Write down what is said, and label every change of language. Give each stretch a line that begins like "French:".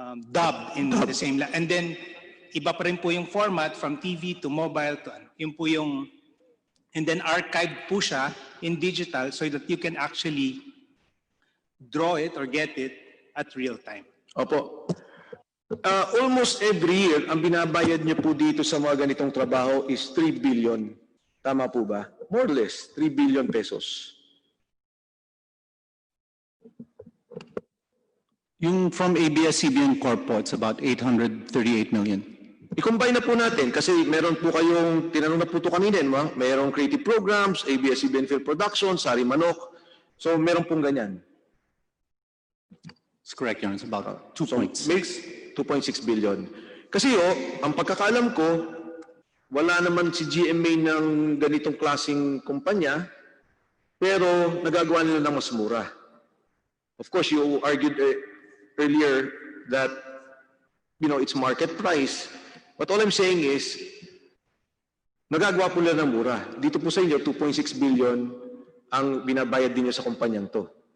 English: Dubbed in the same language. And then,
Filipino: iba pa rin po yung
English: format from TV to mobile to ano.
Filipino: Yun po yung,
English: and then archived po siya in digital so that you can actually draw it or get it at real time.
Filipino: Opo.
English: Almost every year,
Filipino: ang binabayad niyo po dito sa mga ganitong trabaho is 3 billion. Tama po ba?
English: More or less, 3 billion pesos. Yung from ABS-CBN Corp po, it's about 838 million.
Filipino: I-combine na po natin kasi meron po kayong, tinanong na po ito kanina, merong creative programs, ABS-CBN Film Production, Sari Manok. So meron pong ganyan.
English: It's correct, Your Honor. It's about 2.6. 2.6 billion.
Filipino: Kasi ang pagkakalam ko, wala naman si GMA ng ganitong klaseng kumpanya, pero nagagawa nila ng mas mura.
English: Of course, you argued earlier that, it's market price. But all I'm saying is,
Filipino: nagagawa po nila ng mura. Dito po sa inyo, 2.6 billion ang binabayad din nyo sa kumpanyang to.